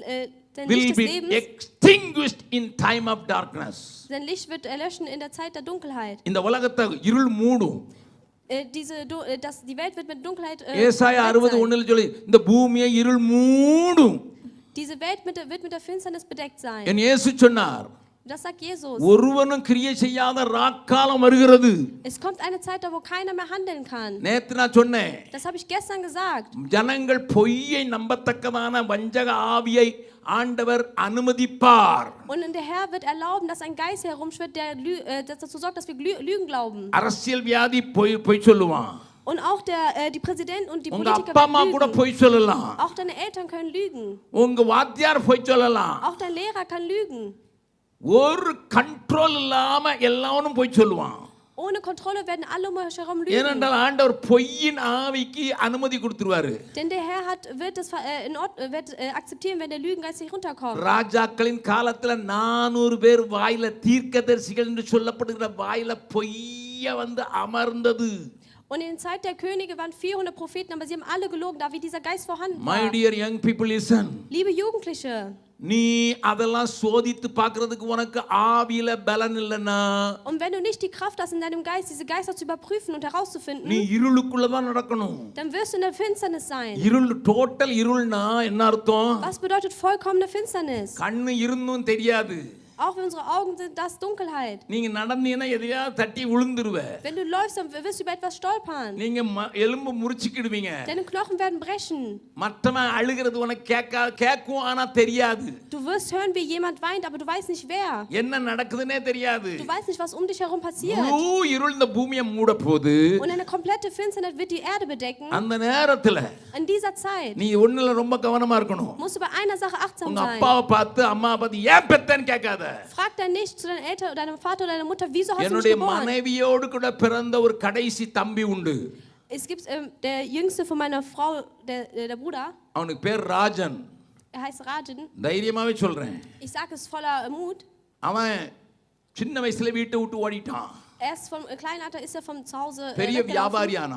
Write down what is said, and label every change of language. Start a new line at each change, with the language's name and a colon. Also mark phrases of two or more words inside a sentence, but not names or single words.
English: will
German: Licht des
English: be
German: Lebens,
English: extinguished in time of darkness.
German: sein Licht wird erlöschen in der Zeit der Dunkelheit.
Tamil: இந்த உலகத்தை இருள் மூடும்.
German: Die Welt wird mit Dunkelheit
Tamil: ஏசாயா
German: bedeckt sein.
Tamil: 60:1 சொல்லி இந்த பூமியை இருள் மூடும்.
German: Diese Welt wird mit der Finsternis bedeckt sein.
Tamil: என் இயேசு சொன்னார்,
German: Das sagt Jesus.
Tamil: ஒருவனும் கிரியை செய்யாத ராக்காலம் வருகிறது.
German: Es kommt eine Zeit, da wo keiner mehr handeln kann.
Tamil: நேத்து நான் சொன்னேன்,
German: Das habe ich gestern gesagt.
Tamil: ஜனங்கள் பொய்யை நம்பத்தக்கதான வஞ்சக ஆவியை ஆண்டவர் அனுமதிப்பார்.
German: Und der Herr wird erlauben, dass ein Geist herumschwirrt, der dazu sorgt, dass wir Lügen glauben.
Tamil: அரசியல் வியாதி பொய் சொல்லுவான்.
German: Und auch die Präsident und die
Tamil: உங்க
German: Politiker
Tamil: அப்பா அம்மா
German: werden
Tamil: கூட
German: lügen.
Tamil: பொய் சொல்லலாம்.
German: Auch deine Eltern können lügen.
Tamil: உங்க வாத்தியார் பொய் சொல்லலாம்.
German: Auch dein Lehrer kann lügen.
Tamil: ஒரு கண்ட்ரோல் இல்லாம எல்லாரும் பொய் சொல்லுவான்.
German: Ohne Kontrolle werden alle um euch herum lügen.
Tamil: ஏனென்றால் ஆண்டவர் பொய்யின் ஆவிக்கு அனுமதி கொடுத்துருவாரு.
German: Denn der Herr wird akzeptieren, wenn der Lügengeist nicht runterkommt.
Tamil: ராஜாக்களின் காலத்துல 400 பேர் வாயில தீர்க்கதரிசிகள் என்று சொல்லப்படுகிற வாயில பொய்ய வந்து அமர்ந்தது.
German: Und in der Zeit der Könige waren 400 Propheten, aber sie haben alle gelogen, da wie dieser Geist vorhanden
English: My
German: war.
English: dear young people, listen.
German: Liebe Jugendliche,
Tamil: நீ அதெல்லாம் சோதித்து பார்க்கிறதுக்கு உனக்கு ஆவியில பலன் இல்லைன்னா
German: und wenn du nicht die Kraft hast in deinem Geist, diese Geister zu überprüfen und
Tamil: நீ
German: herauszufinden,
Tamil: இருளுக்குள்ள தான் நடக்கணும்.
German: dann wirst du in der Finsternis sein.
Tamil: இருள் டோட்டல் இருள்னா என்ன அர்த்தம்?
German: Was bedeutet vollkommene Finsternis?
Tamil: கண்ணு இருந்தும் தெரியாது.
German: Auch wenn unsere Augen sind, das Dunkelheit.
Tamil: நீங்க நடந்தீங்கன்னா எதையாவது தட்டி விழுந்துருவ.
German: Wenn du läufst, dann wirst du über etwas stolpern.
Tamil: நீங்க எலும்பு முறிச்சிக்கிடுவீங்க.
German: Deine Knochen werden brechen.
Tamil: மற்றவன் அழுகிறது உனக்கு கேட்கும் ஆனா தெரியாது.
German: Du wirst hören, wie jemand weint, aber du weißt nicht wer.
Tamil: என்ன நடக்குதுன்னே தெரியாது.
German: Du weißt nicht, was um dich herum passiert.
Tamil: முழு இருள் இந்த பூமியை மூட போகுது.
German: Und eine komplette Finsternis wird die Erde bedecken.
Tamil: அந்த நேரத்துல
German: In dieser Zeit
Tamil: நீ ஒண்ணுல ரொம்ப கவனமா இருக்கணும்.
German: musst du bei einer Sache achtsam
Tamil: உங்க
German: sein.
Tamil: அப்பாவை பார்த்து அம்மாவை பார்த்து ஏன் பெத்தன்னு கேட்காத.
German: Frag dann nicht zu deinen Eltern oder deinem Vater oder deiner Mutter, wieso hast du mich
Tamil: என்னுடைய
German: geboren?
Tamil: மனைவியோடு கூட பிறந்த ஒரு கடைசி தம்பி உண்டு.
German: Es gibt der jüngste von meiner Frau, der Bruder.
Tamil: அவனுக்கு பேர் ராஜன்.
German: Er heißt Rajan.
Tamil: தைரியமாவே சொல்றேன்.
German: Ich sage es voller Mut.
Tamil: அவன் சின்ன வயசுல வீட்டை விட்டு ஓடிட்டான்.
German: Er ist vom kleinen Alter ist er von zu Hause
Tamil: பெரிய
German: weggelaufen.
Tamil: வியாபாரியானா.